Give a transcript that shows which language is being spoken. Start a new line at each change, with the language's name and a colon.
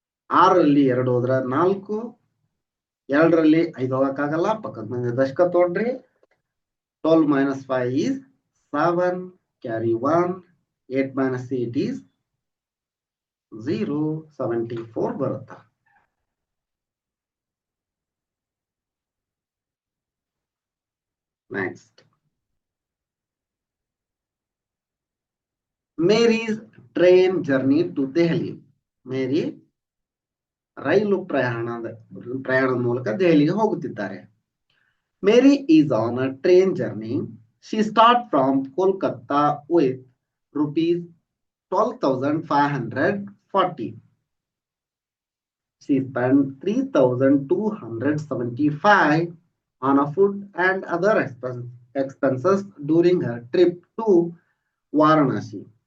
Kannada: 6ರಲ್ಲಿ 2 ಹೋದ್ರ 4, 2ರಲ್ಲಿ 5 ಹೋಗಕ್ಕಾಗಲ್ಲ, ಪಕ್ಕದ ಮನೆ ದಶಕ ತೋಡ್ರಿ.
English: 12 minus 5 is 7, carry 1, 8 minus 8 is 0, 74
Kannada: ಬರುತ್ತ.
English: Next, Mary's train journey to Delhi.
Kannada: ಮೇರಿ ರೈಲು ಪ್ರಯಾಣದ ಮೂಲಕ ದೆಹಲಿಗೆ ಹೋಗುತ್ತಿದ್ದಾರೆ.
English: Mary is on a train journey. She starts from Kolkata with rupees 12,540. She spent 3,275 on a food and other expenses during her trip to Varanasi.